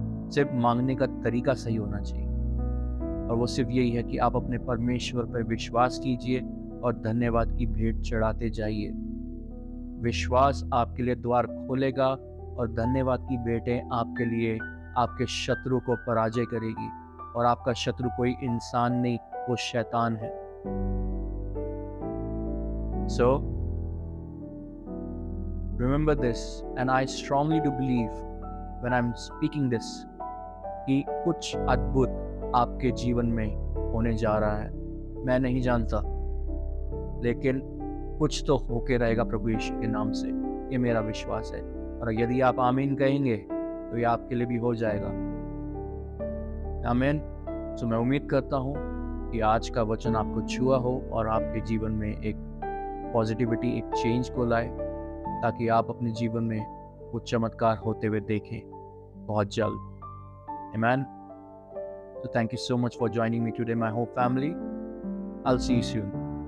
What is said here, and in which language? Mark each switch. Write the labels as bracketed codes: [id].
[hi] सिर्फ मांगने का तरीका सही होना चाहिए, और वो सिर्फ यही है कि आप अपने परमेश्वर पर विश्वास कीजिए और धन्यवाद की भेंट चढ़ाते जाइए। विश्वास आपके लिए द्वार खोलेगा और धन्यवाद की भेंटें आपके लिए आपके शत्रु को पराजय करेगी। और आपका शत्रु कोई इंसान नहीं, वो शैतान है। [en] So remember this, and I strongly do believe when I'm speaking this [hi] कि कुछ अद्भुत आपके जीवन में होने जा रहा है। मैं नहीं जानता, लेकिन कुछ तो होके रहेगा प्रभु यीशु के नाम से, ये मेरा विश्वास है। और यदि आप आमीन कहेंगे तो ये आपके लिए भी हो जाएगा। आमीन। सो मैं उम्मीद करता हूँ कि आज का वचन आपको छुआ हो और आपके जीवन में एक पॉजिटिविटी, एक चेंज को लाए, ताकि आप अपने जीवन में वो चमत्कार होते हुए देखें बहुत जल्द। आमीन। [en] So thank you so much for joining me today, my whole family. I'll see you soon.